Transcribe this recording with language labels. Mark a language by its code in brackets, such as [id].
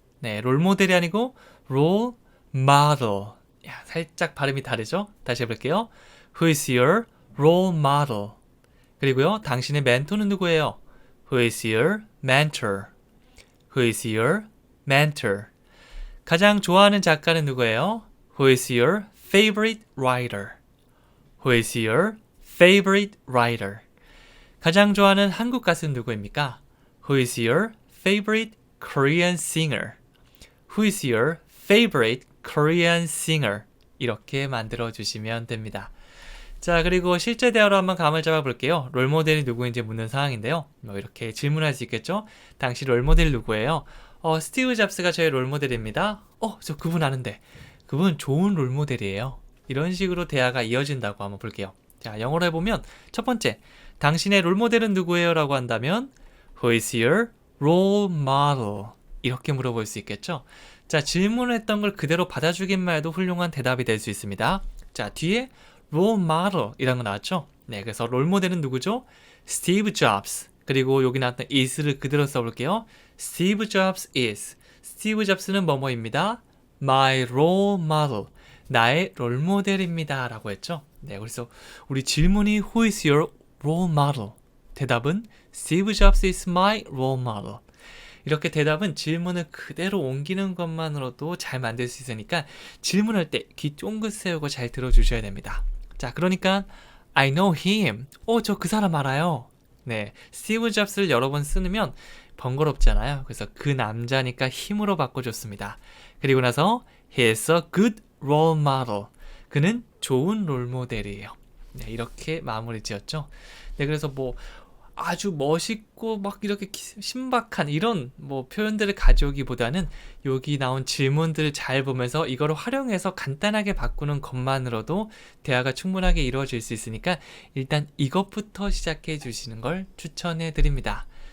[ko] 롤모델이 아니고 role model. 살짝 발음이 다르죠? 다시 해볼게요. [en] Who is your role model? [ko] 그리고요, 당신의 멘토는 누구예요? [en] Who is your mentor? Who is your mentor? [ko] 가장 좋아하는 작가는 누구예요? [en] Who is your favorite writer? Who is your favorite writer? [ko] 가장 좋아하는 한국 가수는 누구입니까? [en] Who is your favorite Korean singer? Who is your favorite Korean singer? [ko] 이렇게 만들어 주시면 됩니다. 자, 그리고 실제 대화로 한번 감을 잡아 볼게요. 롤모델이 누구인지 묻는 상황인데요. 뭐 이렇게 질문할 수 있겠죠? 당신 롤모델 누구예요? 스티브 잡스가 저의 롤모델입니다. 저 그분 아는데. 그분 좋은 롤모델이에요. 이런 식으로 대화가 이어진다고 한번 볼게요. 자, 영어로 해보면 첫 번째, 당신의 롤모델은 누구예요? 라고 한다면 [en] Who is your role model? [ko] 이렇게 물어볼 수 있겠죠? 자, 질문을 했던 걸 그대로 받아주기만 해도 훌륭한 대답이 될 수 있습니다. 자, 뒤에 role model 이라는 거 나왔죠? 그래서 롤모델은 누구죠? 스티브 잡스. 그리고 여기 나왔던 is를 그대로 써볼게요. 스티브 잡스 is. 스티브 잡스는 뭐뭐입니다. [en] My role model. [ko] 나의 롤모델입니다. 라고 했죠. 그래서 우리 질문이 [en] Who is your role model? 대답은 Steve Jobs is my role model. [ko] 이렇게 대답은 질문을 그대로 옮기는 것만으로도 잘 만들 수 있으니까 질문할 때 귀 쫑긋 세우고 잘 들어주셔야 됩니다. 자, 그러니까 [en] I know him. [ko] 저 그 사람 알아요. 스티브 잡스를 여러 번 쓰면 번거롭잖아요. 그래서 그 남자니까 힘으로 바꿔줬습니다. 그리고 나서 [en] he is a good role model. [ko] 그는 좋은 롤모델이에요. 이렇게 마무리 지었죠. 그래서 뭐 아주 멋있고 막 이렇게 신박한 이런 뭐 표현들을 가져오기보다는 여기 나온 질문들을 잘 보면서 이거를 활용해서 간단하게 바꾸는 것만으로도 대화가 충분하게 이루어질 수 있으니까 일단 이것부터 시작해 주시는 걸 추천해 드립니다.